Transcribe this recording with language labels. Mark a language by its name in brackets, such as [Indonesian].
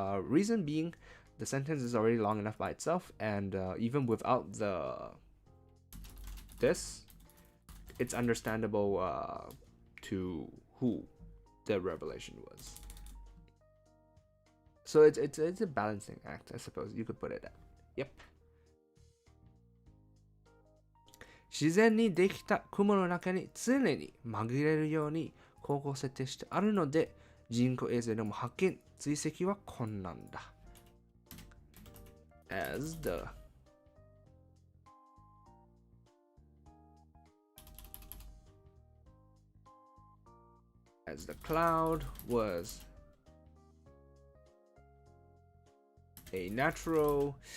[English] Reason being, the sentence is already long enough by itself, and even without this, it's understandable to who the revelation was. So it's a balancing act, I suppose you could put it at. Yep. [Japanese] 自然にできた雲の中に常に紛れるように光合設定してあるので、人工衛星でも発見追跡は困難だ。 [English] As the cloud was a natural.